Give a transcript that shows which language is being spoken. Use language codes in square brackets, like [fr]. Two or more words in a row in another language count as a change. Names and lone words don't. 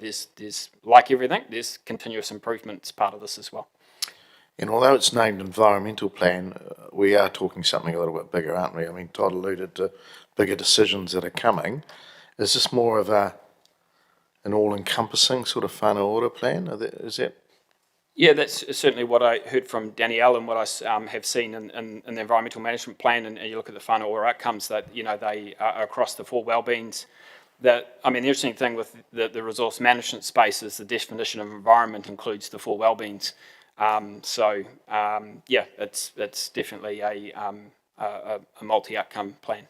[en] There's like everything, there's continuous improvement as part of this as well. And although it's named environmental plan, we are talking something a little bit bigger, aren't we? I mean, Todd alluded to bigger decisions that are coming. Is this more of an all-encompassing sort of [mi] whānau ora [en] plan? Is that? Yeah, that's certainly what I heard from Danielle and what I have seen in the environmental management plan. And you look at the [mi] whānau ora [en] outcomes that, you know, they are across the four wellbeings. That, I mean, the interesting thing with the resource management space is the definition of environment includes the four wellbeings. Yeah, it's definitely a multi-outcome plan.